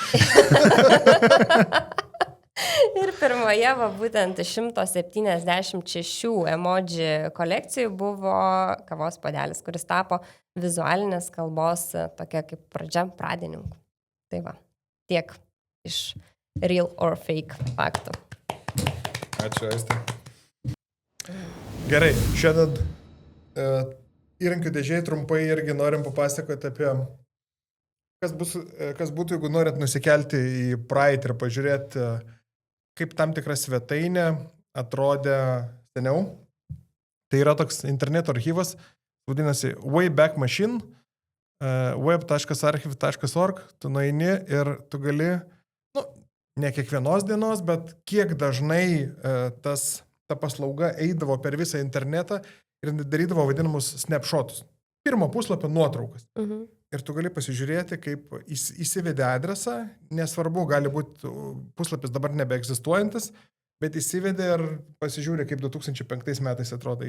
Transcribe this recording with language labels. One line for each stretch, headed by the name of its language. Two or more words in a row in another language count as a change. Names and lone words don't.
Lithuanian: Ir pirmoje, būtent 176 emoji kolekcijų buvo kavos puodelis, kuris tapo vizualinės kalbos tokia kaip pradžia pradininku. Tai va, tiek iš
English: real or fake
Lithuanian: faktų. Ačiū, Aistė. Gerai, šiandien įrankių dėžėje trumpai irgi norim papasakoti apie, kas būtų, jeigu norit nusikelti į praeitį ir pažiūrėti, kaip tam tikra svetainė atrodė seniau. Tai yra toks interneto archyvas, vadinasi Wayback Machine, web.archive.org, tu nueini ir tu gali, ne kiekvienos dienos, bet kiek dažnai ta paslauga eidavo per visą internetą ir darydavo vadinamus snapshotus. Pirmo puslapio nuotraukas. Ir tu gali pasižiūrėti, kaip įsivedė adresą, nesvarbu, gali būti puslapis dabar nebeegzistuojantis, bet įsivedė ir pasižiūrė, kaip 2005 metais atrodo.